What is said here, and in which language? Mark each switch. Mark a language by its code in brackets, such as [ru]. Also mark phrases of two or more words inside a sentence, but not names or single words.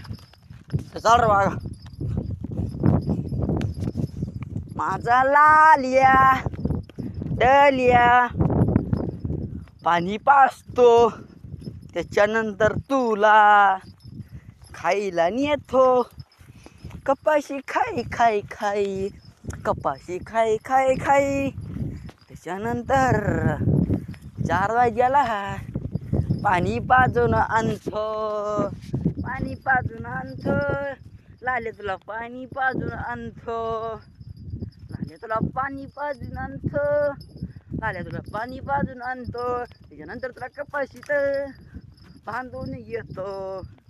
[mr] चाल रे बागा माझा लालिया डलिया पाणी पाजतो त्याच्यानंतर तुला खायला नेतो कपाशी खाई खाई खाई कपाशी खाई खाई खाई त्याच्यानंतर 4 वाजल्याला पाणी पाजून आणतो पाणी पाजून आणतो लाले तुला पाणी पाजून आणतो लाले तुला पाणी पाजून आणतो लाले तुला पाणी पाजून आणतो त्याच्यानंतर तुला कपाशीत बांधून येतो